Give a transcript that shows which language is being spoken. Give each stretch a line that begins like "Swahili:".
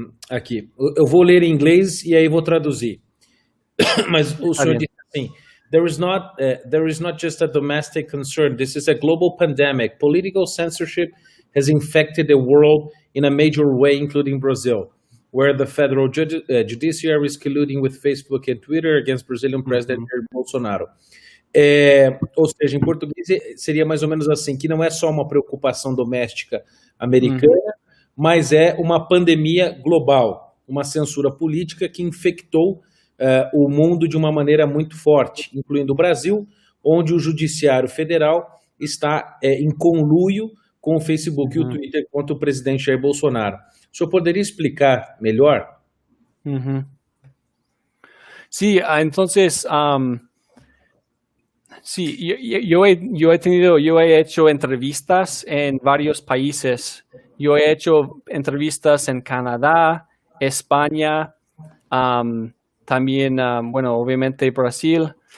Portuguese: aqui, eu vou ler em inglês e aí vou traduzir. Mas o senhor disse assim:
English: there is not just a domestic concern, this is a global pandemic. Political censorship has infected the world in a major way, including Brazil, where the federal judiciary is colluding with Facebook and Twitter against Brazilian President Jair Bolsonaro.
Portuguese: Ou seja, em português seria mais ou menos assim, que não é só uma preocupação doméstica americana, mas é uma pandemia global, uma censura política que infectou o mundo de uma maneira muito forte, incluindo o Brasil, onde o Judiciário Federal está em conluio com o Facebook e o Twitter contra o presidente Jair Bolsonaro. O senhor poderia explicar melhor?
Spanish: Sí, entonces, sí, yo he hecho entrevistas en varios países. Yo he hecho entrevistas en Canadá, España, también, bueno, obviamente Brasil.